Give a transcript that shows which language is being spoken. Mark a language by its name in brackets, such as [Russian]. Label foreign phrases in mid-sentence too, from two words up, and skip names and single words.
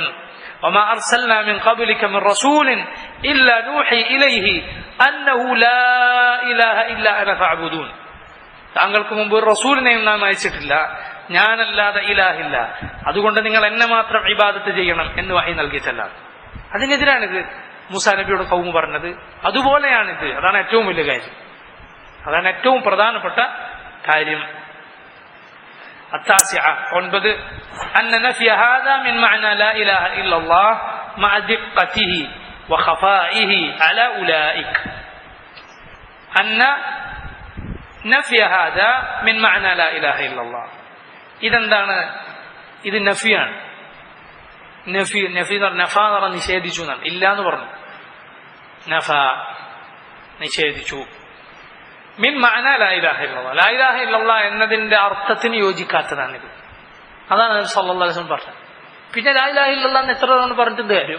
[Arabic] وما أرسلنا من قبلك من رسول إلا نوحي إليه أنه لا إله إلا أنا فاعبدون, [Malayalam] താങ്കൾക്ക് മുമ്പ് ഒരു റസൂലിനെയും നാം അയച്ചിട്ടില്ല, ഞാനല്ലാതെ ഇലാഹില്ല, അതുകൊണ്ട് നിങ്ങൾ എന്നെ മാത്രം ഇബാദത്ത് ചെയ്യണം എന്ന് വഹി നൽകിയിട്ടല്ല. അതിനെതിരാണിത് മൂസാ നബിയോട് ഖൗമ് പറഞ്ഞത്. അതുപോലെയാണിത്. അതാണ് ഏറ്റവും വലിയ കാര്യം, അതാണ് ഏറ്റവും പ്രധാനപ്പെട്ട കാര്യം. [Arabic] التاسعة 9 أن نفي هذا من معنى لا إله إلا الله مع دقته وخفائه على أولئك. أن نفي هذا من معنى لا إله إلا الله. إذن دانا إذن نفيان نفي نفا [Malayalam] നിഷേധിച്ചു എന്നാണ്. ഇല്ല എന്ന് പറഞ്ഞു. നഫ നിഷേധിച്ചു. [Arabic] من معنى لا إله إلا الله, لا إله إلا الله [Malayalam] എന്നതിന്റെ അർത്ഥത്തിന് യോജിക്കാത്തതാണിത്. അതാണ് നബി [Arabic] صلى الله عليه وسلم [Malayalam] പറഞ്ഞത്. പിന്നെ [Arabic] لا إله إلا الله [Malayalam] എന്ന് എത്ര തവണ പറഞ്ഞിട്ടുണ്ട് കാര്യം?